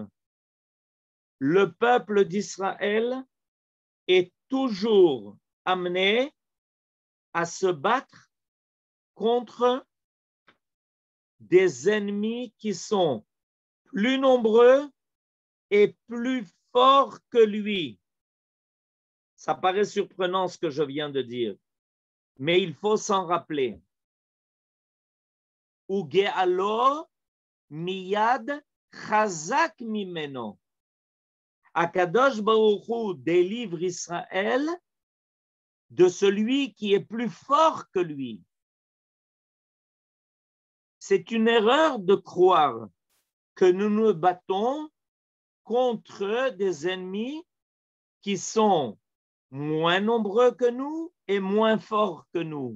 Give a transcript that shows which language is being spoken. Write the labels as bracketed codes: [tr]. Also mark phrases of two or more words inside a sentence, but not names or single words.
[fr] Le peuple d'Israël est toujours amené à se battre contre des ennemis qui sont plus nombreux et plus forts que lui. Ça paraît surprenant ce que je viens de dire, mais il faut s'en rappeler. [he] וגאלו מיד חזק ממנו. הקדוש ברוך הוא [fr] délivre Israël de celui qui est plus fort que lui. C'est une erreur de croire que nous nous battons contre des ennemis qui sont moins nombreux que nous et moins forts que nous.